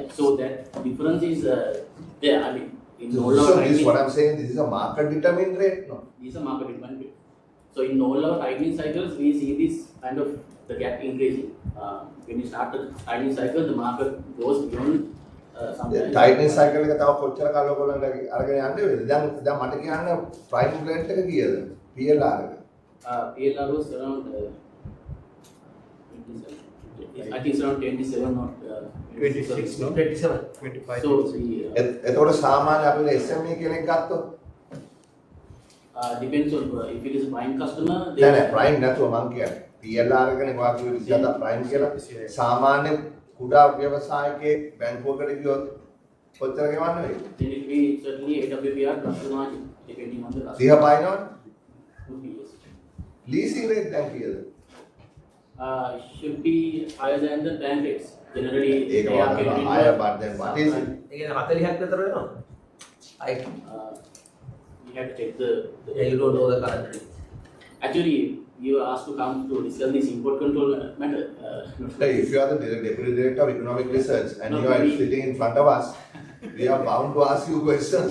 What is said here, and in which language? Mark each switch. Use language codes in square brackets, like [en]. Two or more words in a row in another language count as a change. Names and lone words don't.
[en] So that difference is there. I mean, in all so our this is what I'm saying. This is a market determined rate, no? These are market determined rate. So in all our tightening cycles, we see this kind of the gap increasing. When you start the tightening cycle, the market goes beyond. tightening cycle [si] එක තව කොච්චර කාලයක් ඔයගොල්ලන්ට අරගෙන යන්නේ වේද? දැන් මට කියන්න [en] prime rate [si] එක කීයද? PLR එක. [en] PLR was around I think it's around 27 or 26 no 27 25 so [si] එතකොට සාමාන්‍ය අපේ SME කෙනෙක් ගත්තොත් [en] depends on if it is a prime customer [si] නෑ prime නැතුව මං කියන්නේ PLR එකනේ වාක්‍ය විදිහට prime කියලා සාමාන්‍ය කුඩා ව්‍යවසායකයෙක් බැංකුවකට ගියොත් කොච්චර ගෙවන්න වෙයිද? [en] then it will certainly AWPR plus the margin depending on the customer. [si] 30 පායිනවද? [en] Would be yes. Leasing rate [si] දැන් කීයද? [en] Should be higher than the bank rates. Generally, [si] ඒක වගේ [en] higher but then what is it? [si] ඒ කියන්නේ 40ක් විතර වෙනවා. [en] You have to take the yeah, you don't know the current rate. Actually, you were asked to come to discuss this import control matter. If you are the Deputy Director of Economic Research and No, you are we- sitting in front of us, we are bound to ask you questions